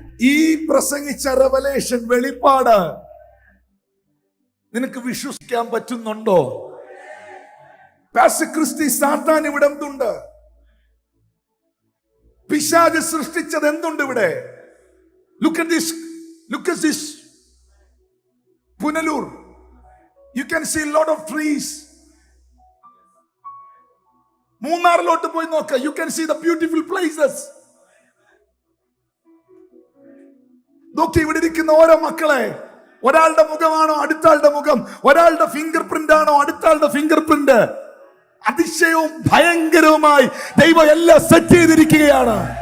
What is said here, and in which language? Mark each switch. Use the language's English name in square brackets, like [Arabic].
[Malayalam] ഈ പ്രസംഗിച്ച റെവലേഷൻ, വെളിപ്പാട് നിനക്ക് വിശ്വസിക്കാൻ പറ്റുന്നുണ്ടോ? പാസ്റ്റർ ക്രിസ്റ്റി, സാത്താൻ ഇവിടെ എന്തുണ്ട്? പിശാച് സൃഷ്ടിച്ചത് എന്തുണ്ട് ഇവിടെ? [English] Look at this Punalur. You can see a lot of trees. [Malayalam] മൂന്നാറിലോട്ട് പോയി നോക്ക. [English] You can see the beautiful places. [Malayalam] നോക്കി ഇവിടെ ഇരിക്കുന്ന ഓരോ മക്കളെ, ഒരാളുടെ മുഖമാണോ അടുത്ത ആളുടെ മുഖം, ഒരാളുടെ ഫിംഗർ പ്രിന്റ് ആണോ അടുത്ത ആളുടെ ഫിംഗർ പ്രിന്റ്. അതിശയവും ഭയങ്കരവുമായി ദൈവം എല്ലാം സെറ്റ് ചെയ്തിരിക്കുകയാണ്.